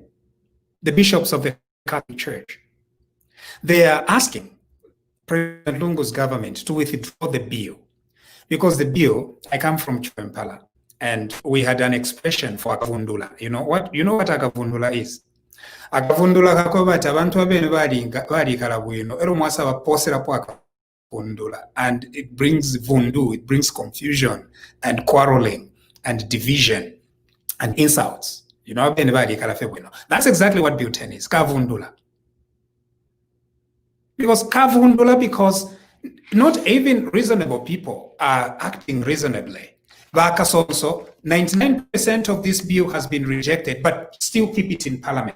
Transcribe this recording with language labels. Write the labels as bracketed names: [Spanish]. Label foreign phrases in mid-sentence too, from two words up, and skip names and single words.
[English] The bishops of the Catholic Church. They are asking President Lungu's government to withdraw the bill. Because the bill, I come from Chwempala, and we had an expression for akavundula. You know what akavundula is? [Bemba] Akavundula kakobata abantu abene bali kalabwino ero mwasa baposera po akavundula, [English] and it brings vundu, it brings confusion and quarreling and division and insults. You know, [Bemba] abene bali kalafebwino. [English] That's exactly what Bill 10 is, kavundula. Because not even reasonable people are acting reasonably. Kasonso, 99% of this bill has been rejected, but still keep it in parliament.